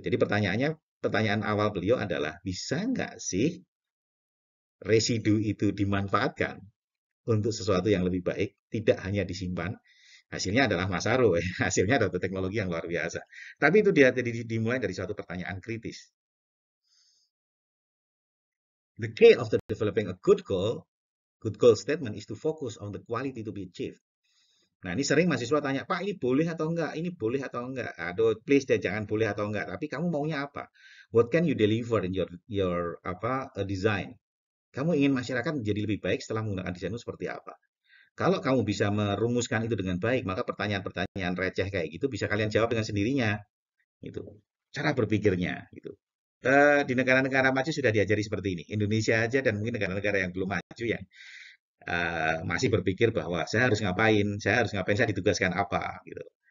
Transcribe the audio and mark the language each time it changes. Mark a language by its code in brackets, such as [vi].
[id] Jadi pertanyaan awal beliau adalah bisa nggak sih residu itu dimanfaatkan untuk sesuatu yang lebih baik, tidak hanya disimpan. Hasilnya adalah Masaro, ya. Hasilnya adalah teknologi yang luar biasa. Tapi itu dia dimulai dari suatu pertanyaan kritis. [en] The key of the developing a good goal statement is to focus on the quality to be achieved. [id] Nah, ini sering mahasiswa tanya, Pak, ini boleh atau enggak? Ini boleh atau enggak? Aduh, please deh, jangan boleh atau enggak. Tapi kamu maunya apa? [en] What can you deliver in your apa design? [id] Kamu ingin masyarakat menjadi lebih baik setelah menggunakan desainmu seperti apa? Kalau kamu bisa merumuskan itu dengan baik, maka pertanyaan-pertanyaan receh kayak gitu bisa kalian jawab dengan sendirinya. Gitu. Cara berpikirnya. Gitu. Di negara-negara maju sudah diajari seperti ini. Indonesia aja dan mungkin negara-negara yang belum maju yang masih berpikir bahwa saya harus ngapain, saya ditugaskan apa, gitu.